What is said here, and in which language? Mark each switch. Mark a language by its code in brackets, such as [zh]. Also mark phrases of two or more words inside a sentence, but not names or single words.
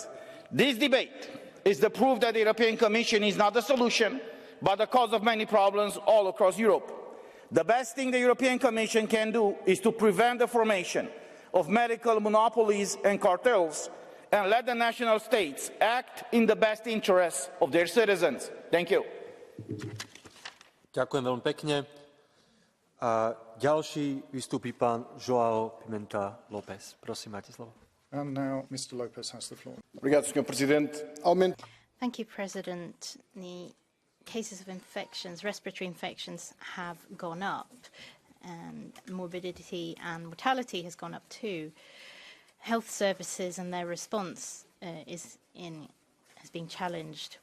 [en] This debate is the proof that the European Commission is not the solution, but the cause of many problems all across Europe. The best thing the European Commission can do is to prevent the formation of medical monopolies and cartels and let the national states act in the best interests of their citizens. Thank you. [sk] Ďakujem veľmi pekne. A ďalší vystúpi pán João Pimenta Lopes. Prosím, máte slovo. [en] And now Mr. Lopez has the floor. Thank you, President. The cases of infections, respiratory infections, have gone up, and morbidity and mortality has gone up too. Health services and their response has been challenged.